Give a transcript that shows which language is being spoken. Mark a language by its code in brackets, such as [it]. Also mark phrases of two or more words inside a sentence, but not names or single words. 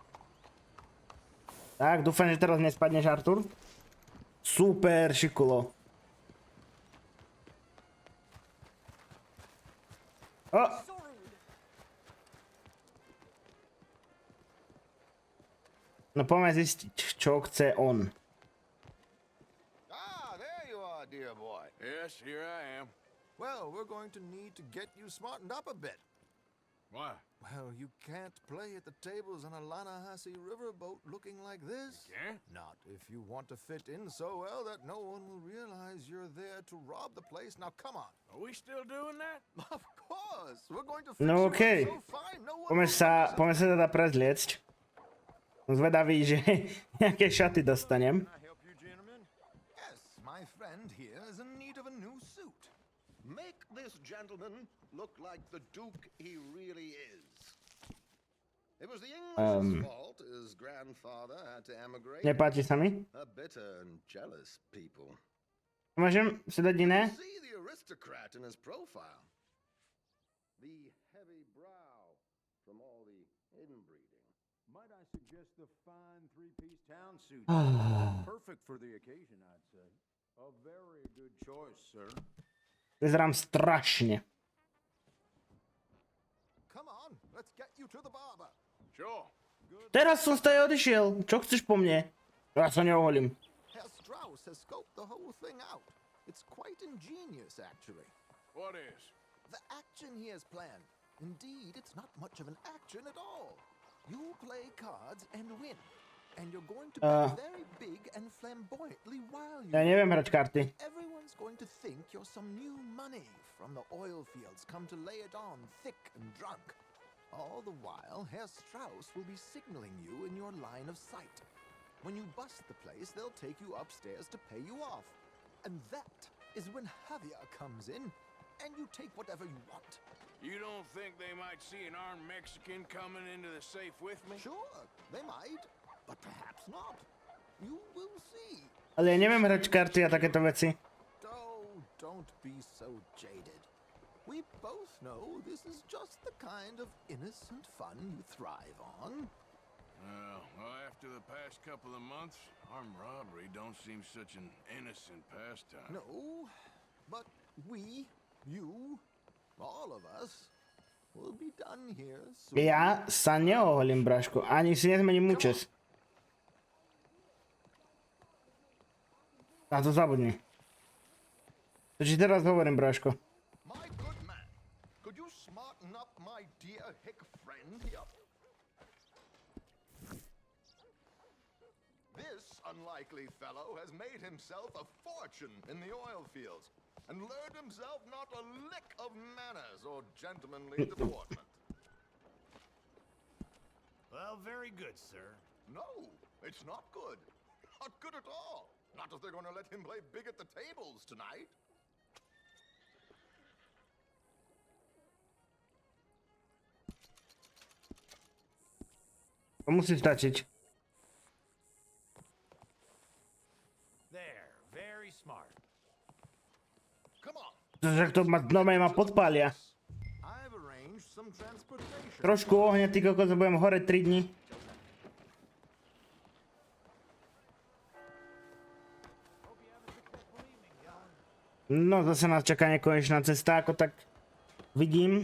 [sk] Tak, dúfam, že teraz nespadneš, Artur. Super, šikulo. O! No poďme zistiť, čo chce on. [en] Ah, there you are, dear boy. Yes, here I am. Well, we're going to need to get you smartened up a bit. Why? Well, you can't play at the tables on a Lannahechee riverboat looking like this. You can't? Not if you want to fit in so well that no one will realize you're there to rob the place. Now, come on. Are we still doing that? Of course. We're going to fix [sk] No [en] you up [sk] okej. [en] so fine, no one [sk] Poďme [en] will [sk] sa teda prezliecť. Som zvedavý, že nejaké šaty dostanem. [en] Can I help you, gentlemen? Yes, my friend here is in need of a new suit. Make this gentleman look like the Duke he really is. It was the English's fault his grandfather had to emigrate. [sk] Nepáči sa mi. [en] A bitter and jealous people. [sk] Môžem si dať iné? [en] See the aristocrat in his profile. The heavy brow from all the inbreeding. Might I suggest the fine three-piece town suit? Perfect for the occasion, I'd say. A very good choice, sir. [sk] Vyzerám strašne. [en] Come on, let's get you to the barber. Sure. [sk] Teraz som z tej odišiel. Čo chceš po mne? Ja sa neoholím. [en] Herr Strauss has scoped the whole thing out. It's quite ingenious, actually. What is? The action he has planned. Indeed, it's not much of an action at all. You play cards and win. And you're going to be very big and flamboyantly while you... [sk] Ja neviem hrať karty. [en] Everyone's going to think you're some new money from the oil fields come to lay it on thick and drunk. All the while, Herr Strauss will be signaling you in your line of sight. When you bust the place, they'll take you upstairs to pay you off. And that is when Javier comes in, and you take whatever you want. You don't think they might see an armed Mexican coming into the safe with me? Sure, they might, but perhaps not. You will see. [sk] Ale ja neviem hrať karty a takéto veci. [en] Oh, don't be so jaded. We both know this is just the kind of innocent fun you thrive on. Well, after the past couple of months, armed robbery don't seem such an innocent pastime. No, but we, you, all of us, will be done here soon. [sk] Ja sa neoholím, Braško. Ani si nezmením účes. Na to zabudni. To ti teraz hovorím, Braško. [en] My good man, could you smarten up my dear hick friend here? This unlikely fellow has made himself a fortune in the oil fields and learned himself not a lick of manners or gentlemanly deportment. Well, very good, sir. No, it's not good. Not good at all. Not if they're going to let him play big at the tables tonight. [sk] To musí stačiť. [en] There, very smart. Come on. [sk] Že to ma podpália. [en] I've arranged some transportation. [sk] Trošku ohňa, ty kokos, budem hore 3 dni. No, zase nás čaká nekonečná cesta, ako tak vidím.